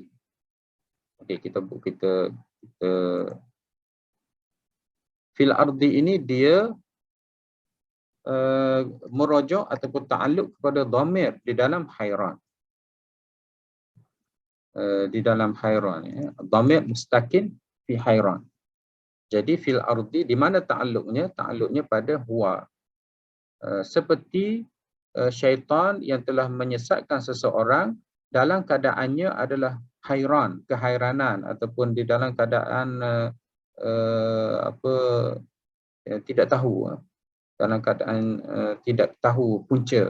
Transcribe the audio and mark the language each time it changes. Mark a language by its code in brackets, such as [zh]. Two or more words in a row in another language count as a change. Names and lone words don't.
[ms] Okey, kita [ar] في الأرض [ms] ini dia merujuk ataupun ta'alluq kepada dhamir di dalam hayran. Di dalam hayran ya. [ar] ضمير مستكن في حيران. [ms] Jadi [ar] في الأرض [ms] di mana ta'alluqnya? Ta'alluqnya pada huwa. Seperti syaitan yang telah menyesatkan seseorang dalam keadaannya adalah hayran, kehairanan, ataupun di dalam keadaan tidak tahu, dalam keadaan tidak tahu punca.